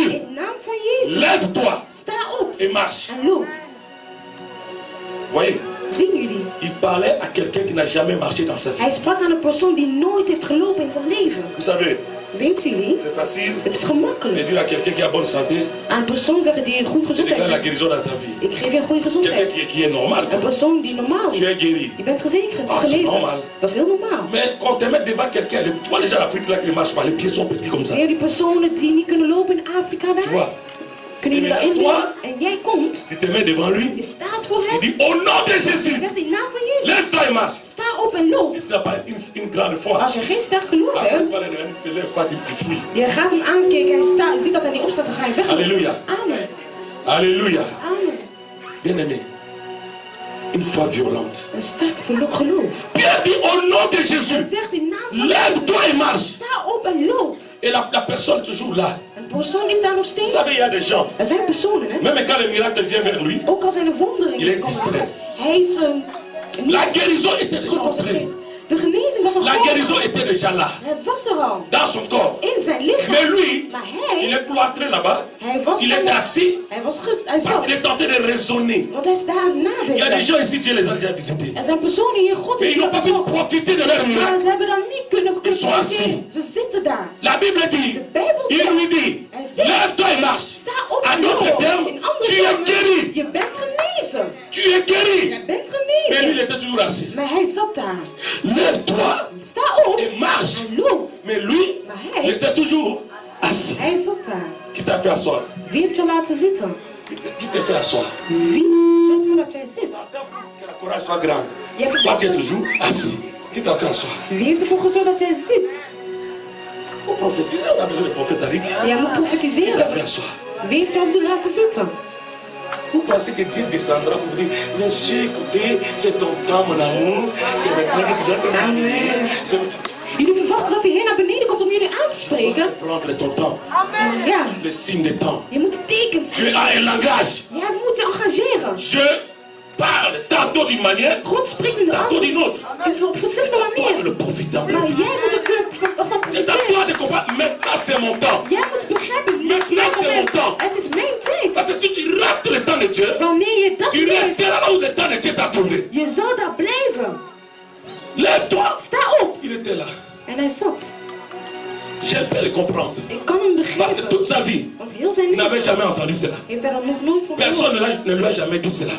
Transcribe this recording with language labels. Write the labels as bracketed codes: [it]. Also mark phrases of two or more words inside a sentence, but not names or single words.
[nl] In naam van Jezus. [fr] Lève-toi [nl] Sta op [fr] et marche. [nl] en loop. [fr] Voyez, [nl] Zien jullie? [fr] il parlait à quelqu'un qui n'a jamais marché dans sa vie. [nl] Hij sprak aan een persoon die nooit heeft gelopen in zijn leven. [fr] Vous savez, [nl] Weet jullie? [fr] c'est facile [nl] Het is [fr] de [nl] gemakkelijk. [fr] dire à quelqu'un qui a bonne santé, [nl] Aan een persoon zeggen die een goede [fr] je déclare la [nl] gezondheid heeft. [fr] guérison dans ta vie. [nl] Ik geef je een goede [fr] Quelqu'un [nl] gezondheid. [fr] qui est normal. [nl] Een persoon die normaal [fr] Tu es [nl] is. [fr] guéri. [nl] Je bent gezegend, [fr] Ah, c'est [nl] genezen. [fr] normal. [nl] Dat is heel normaal. [fr] Mais quand tu te mets devant quelqu'un, tu vois les gens d'Afrique là qui ne marchent pas, les pieds sont petits comme ça. [nl] Zie je die personen die niet kunnen lopen in Afrika [fr] Tu [nl] daar? [fr] vois, [nl] Kunnen jullie En daarin [fr] toi? [nl] doen? En jij komt, [fr] tu te mets devant lui, [nl] je staat voor [fr] tu [nl] hem. [fr] dis au nom de Jésus, [nl] Zegt in naam van Jezus. [fr] lève-toi et marche. [nl] Sta op en loop. [fr] Si tu n'as pas une grande foi, [nl] Als je geen sterk geloof [fr] après [nl] hebt, [fr] tu vas aller se lève pas, tu fuis. [nl] je gaat hem aankijken en je ziet dat hij niet opstaat, dan ga je weg. [fr] Alléluia. Amen. Alléluia. Amen. Bien-aimé, une foi violente. [nl] Een sterk geloof. [fr] Pierre dit au nom de Jésus, [nl] Hij zegt in naam van [fr] lève-toi et [nl] Jezus. [fr] marche. [nl] Sta op en loop. [fr] Et la personne toujours là. [nl] Een persoon is daar nog [fr] Vous [nl] steeds. [fr] savez, il y a des gens, [nl] Er zijn personen, hè. [fr] même quand le miracle vient vers lui, [nl] Ook al zijn er wonderen [fr] Il est [nl] komen. [fr] distrait. [nl] Hij is [fr] la guérison était déjà entrée. [nl] de genezing was al [fr] La guérison était déjà là, [nl] Het was er al. [fr] dans son corps. [nl] In zijn lichaam. [fr] Mais lui, [nl] Maar [fr] il [nl] hij [fr] est cloîtré là-bas. [nl] was [fr] Il est assis [nl] hij [fr] parce [nl] zat. [fr] qu'il est tenté de raisonner. [nl] Want hij is daar aan het [fr] Il y a des [nl] nadenken. [fr] gens ici, Dieu les a déjà visités. [nl] Er zijn personen hier, God [fr] Mais [nl] heeft [fr] ils n'ont pas pu [nl] bezocht. [fr] profiter de leur [nl] Maar [fr] miracle. [nl] ze hebben dan niet kunnen [fr] Ils sont assis. [nl] profiteren. Ze zitten daar. [fr] La Bible dit, [nl] De Bijbel [fr] il lui [nl] zegt, [fr] dit, [nl] hij zegt, [fr] lève-toi et marche. [nl] sta op [fr] En [nl] en [fr] d'autres [nl] loop. [fr] termes, [nl] In andere [fr] tu es [nl] termen, [fr] guéri. [nl] je bent genezen. [fr] Tu es guéri. [nl] Je bent [fr] Mais lui, il [nl] genezen. [fr] était toujours assis. [nl] Maar hij zat daar. [fr] Lève-toi [nl] Sta op [fr] et marche. [nl] en loop. [fr] Mais lui, [nl] Maar [fr] il [nl] hij, [fr] était toujours assis. [nl] hij zat daar. [fr] Qui t'a fait asseoir? [nl] Wie heeft je laten zitten? [fr] Qui t'a fait asseoir? [nl] Wie zorgt ervoor dat jij zit? [fr] Que la courage soit grande. [nl] Jij [fr] Toi, [nl] vertelt [fr] tu es [nl] het. [fr] toujours assis. Qui t'a fait asseoir? [nl] Wie heeft ervoor gezorgd dat jij zit? [fr] Pour prophétiser, on a besoin de prophètes à l'église. [nl] Jij moet [fr] Qui t'a [nl] profetiseren. [fr] fait asseoir? [nl] Wie heeft jou laten zitten? [fr] Vous pensez que Dieu descendra pour vous dire, monsieur, écoutez, c'est ton temps, mon amour. C'est maintenant que tu dois te marier. [nl] Jullie verwachten dat de Heer naar beneden komt om jullie aan te spreken. [fr] Prendre ton temps, [nl] Maar ja, [fr] le signe des temps. [nl] je moet tekens [fr] Tu [nl] zien. [fr] as un langage. [nl] Jij moet je engageren. [fr] Je parle tantôt d'une manière, [nl] God spreekt in [fr] tantôt d'une autre. [nl] op verschillende [fr] Toi de [nl] manieren. [fr] le profiter. [nl] Maar jij moet er van [fr] C'est à [nl] profiteren. [fr] toi de comprendre. Maintenant, c'est mon temps. [nl] Jij moet begrijpen, het is [fr] Maintenant, [nl] mijn [fr] c'est mon [nl] moment. [fr] temps. [nl] Het is mijn tijd. [fr] Parce que si tu rates le temps de Dieu, [nl] Wanneer je dat [fr] tu [nl] leest, [fr] resteras là où le temps de Dieu t'a trouvé. [nl] je zal daar blijven. [fr] Lève-toi. [nl] Sta op. [fr] Il était là. [nl] En hij zat. [fr] Je peux le comprendre. [nl] Ik kan hem [fr] Parce que [nl] begrijpen. [fr] toute sa vie, [nl] Want heel zijn [fr] il n'avait [nl] leven [fr] jamais entendu cela. [nl] heeft hij dat nog nooit van [fr] Personne [nl] gehoord. [fr] ne lui a jamais dit cela.